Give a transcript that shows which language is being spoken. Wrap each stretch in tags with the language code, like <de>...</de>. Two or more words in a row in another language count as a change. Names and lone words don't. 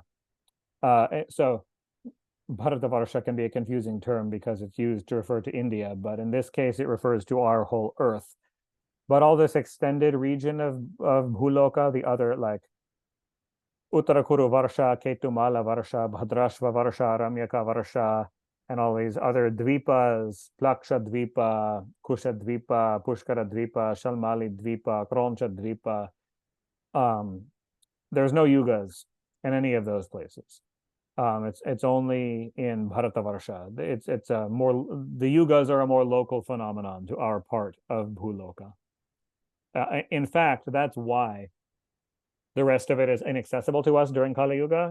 <en>So Bharatavarsha can be a confusing term because it's used to refer to India, but in this case, it refers to our whole Earth. But all this extended region of Bhuloka, the other like Uttarakuru Varsha, Ketumala Varsha, Bhadrashva Varsha, Ramyaka Varsha, and all these other Dvipas, Plaksha Dvipa, Kusha Dvipa, Pushkara Dvipa, Shalmali Dvipa, Kroncha Dvipa. Um, there's no yugas in any of those places. It's only in Bharatavarsha. It's a more the yugas are a more local phenomenon to our part of Bhuloka. In fact, that's why the rest of it is inaccessible to us during Kali Yuga.</en>